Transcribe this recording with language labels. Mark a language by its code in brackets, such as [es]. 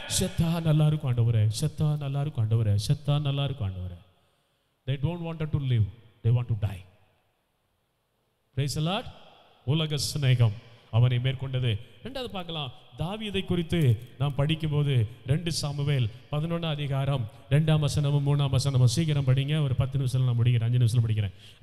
[ta] செத்தா நல்லா இருக்கும் ஆண்டவரே, செத்தா நல்லா இருக்கும் ஆண்டவரே, செத்தா நல்லா இருக்கும் ஆண்டவரே. [en] They don't want to live, they want to die. Praise the Lord. [ta] உலக சிநேகம் அவனை மேற்கொண்டது. ரெண்டாவது பார்க்கலாம், தாவீதை குறித்து நாம் படிக்கும்போது 2 சாமுவேல் 11 அதிகாரம் 2ஆம் வசனமும் 3ஆம் வசனமும் சீக்கிரம் படிங்க. ஒரு 10 நிமிஷம் நான் முடிக்கிறேன், 5 நிமிஷம் படிக்கிறேன்.